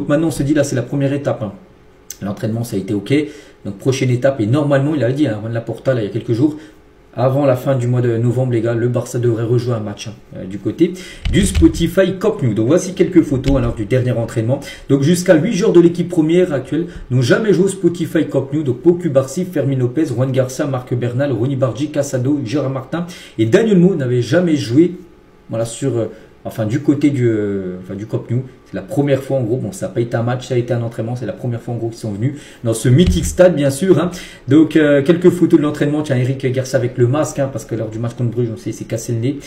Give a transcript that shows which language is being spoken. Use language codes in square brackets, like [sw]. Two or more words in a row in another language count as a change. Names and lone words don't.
[fr] Donc maintenant on se dit là c'est la première étape, l'entraînement ça a été ok, donc prochaine étape et normalement il a dit Juan Laporta là, il y a quelques jours, avant la fin du mois de novembre, les gars, le Barça devrait rejouer un match du côté du Spotify Camp Nou. Donc voici quelques photos alors du dernier entraînement. Donc jusqu'à 8 joueurs de l'équipe première actuelle n'ont jamais joué au Spotify Camp Nou. Donc Pau Cubarsí, Fermín López, Juan Garcia, Marc Bernal, Ronny Bargi, Casado, Gérard Martin et Daniel Mo n'avaient jamais joué voilà, sur, du côté du Camp Nou. C'est la première fois en gros, bon ça n'a pas été un match, ça a été un entraînement, c'est la première fois en gros qu'ils sont venus dans ce mythique stade bien sûr. Donc quelques photos de l'entraînement, tiens Eric Garcia avec le masque, parce que lors du match contre Bruges on sait il s'est cassé le nez.